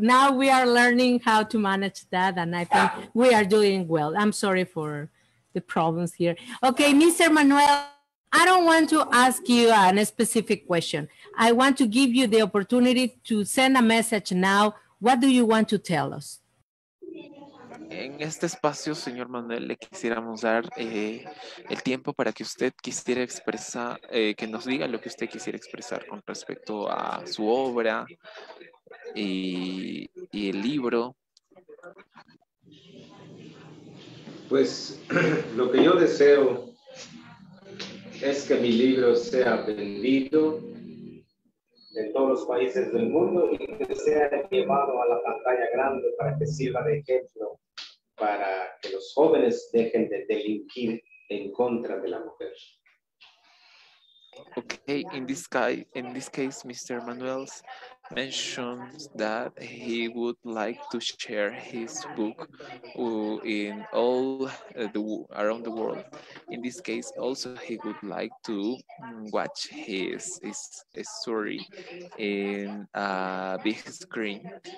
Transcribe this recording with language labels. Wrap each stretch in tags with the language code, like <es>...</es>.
<en>Now we are learning how to manage that, and I think we are doing well. I'm sorry for the problems here. Okay, Mr. Manuel, I don't want to ask you a specific question. I want to give you the opportunity to send a message now. What do you want to tell us?</en> <es>En este espacio, señor Manuel, le quisiéramos dar el tiempo para que usted quisiera expresar, que nos diga lo que usted quisiera expresar con respecto a su obra y el libro. Pues lo que yo deseo es que mi libro sea vendido en todos los países del mundo y que sea llevado a la pantalla grande para que sirva de ejemplo para que los jóvenes dejen de delinquir en contra de la mujer.</es> <en>Okay, in this case, Mr. Manuel mentions that he would like to share his book in all around the world. In this case, also he would like to watch his story in a big screen.</en>